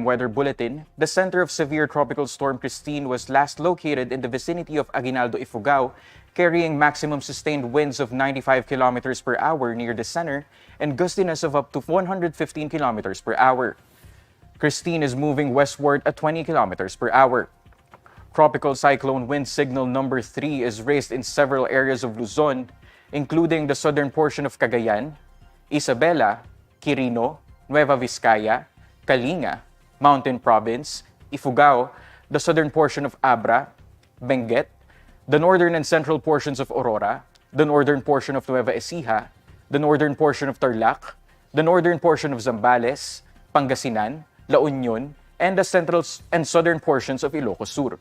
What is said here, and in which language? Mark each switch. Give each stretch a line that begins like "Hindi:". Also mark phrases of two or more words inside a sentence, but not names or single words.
English: weather bulletin, the center of severe tropical storm Kristine was last located in the vicinity of Aguinaldo, Ifugao, carrying maximum sustained winds of 95 kilometers per hour near the center and gustiness of up to 115 kilometers per hour. Kristine is moving westward at 20 kilometers per hour. Tropical cyclone wind signal number 3 is raised in several areas of Luzon, including the southern portion of Cagayan, Isabela, Quirino, Nueva Vizcaya, Kalinga, Mountain Province, Ifugao, the southern portion of Abra, Benguet, the northern and central portions of Aurora, the northern portion of Nueva Ecija, the northern portion of Tarlac, the northern portion of Zambales, Pangasinan, La Union, and the central and southern portions of Ilocos Sur.